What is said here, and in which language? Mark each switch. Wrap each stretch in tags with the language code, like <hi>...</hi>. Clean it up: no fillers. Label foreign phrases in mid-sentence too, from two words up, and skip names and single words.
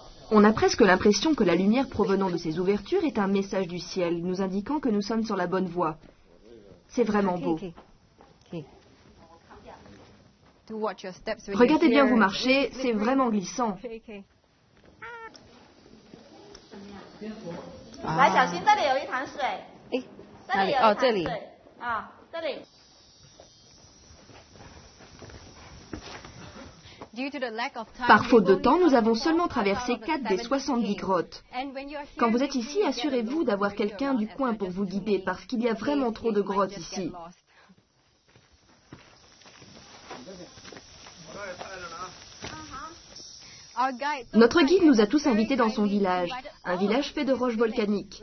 <fr>On a presque l'impression que la lumière provenant de ces ouvertures est un message du ciel, nous indiquant que nous sommes sur la bonne voie. C'est vraiment beau. Regardez bien vous marcher, c'est vraiment glissant.</fr> <zh>来，小心，这里有一潭水。这里有一潭水。啊，这里。</zh> <fr>Par faute de temps, nous avons seulement traversé 4 des 70 grottes. Quand vous êtes ici, assurez-vous d'avoir quelqu'un du coin pour vous guider, parce qu'il y a vraiment trop de grottes ici. Notre guide nous a tous invités dans son village, un village fait de roches volcaniques.</fr>